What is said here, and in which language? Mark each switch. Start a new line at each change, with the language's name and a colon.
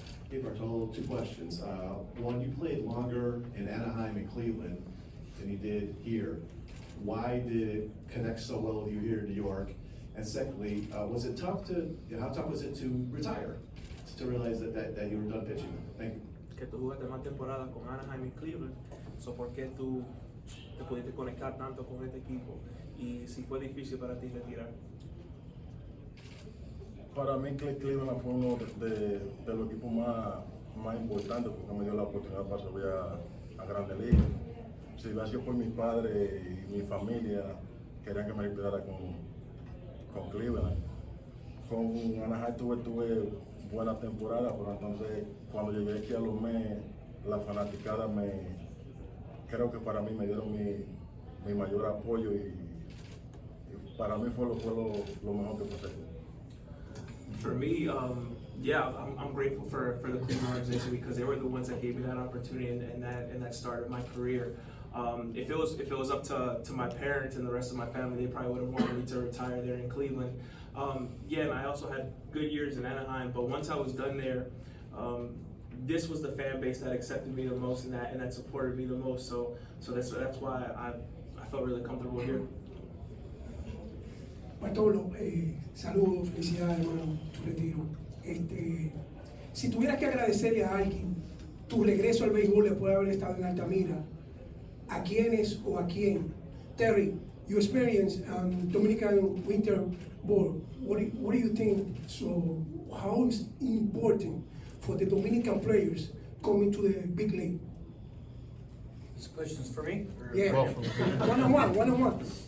English: Hey Bartolo, 2 questions. One, you played longer in Anaheim and Cleveland than you did here. Why did it connect so well with you here in New York? And secondly, was it tough how tough was it to retire, to realize that you were done pitching? Thank you.
Spanish: Que tú jugaste más temporada con Anaheim y Cleveland, so ¿por qué tú te pudiste conectar tanto con este equipo? Y si fue difícil para ti retirar. Para mí Cleveland fue uno de los equipos más importantes porque me dio la oportunidad para subir a Grandes Ligas. Si hubiera sido por mis padres y mi familia, querían que me retirara con Cleveland. Con Anaheim tuve buena temporada, pero entonces cuando llegué aquí a los Mets, la fanaticada creo que para mí me dieron mi mayor apoyo y para mí fue lo mejor que pasé.
English: For me, yeah, I'm grateful for the Cleveland organization because they were the ones that gave me that opportunity and that started my career. If it was up to my parents and the rest of my family, they probably would have wanted me to retire there in Cleveland. Yeah, and I also had good years in Anaheim, but once I was done there, this was the fan base that accepted me the most and that supported me the most. So that's why I felt really comfortable here.
Spanish: Bartolo, saludos, felicidades, hermano, tu retiro. Si tuvieras que agradecerle a alguien tu regreso al béisbol después de haber estado en Altamira, ¿a quiénes o a quién?
English: Terry, you experienced Dominican winter ball. What do you think? So, how is it important for the Dominican players coming to the big league? This question's for me? Yeah, Well, one-on-one.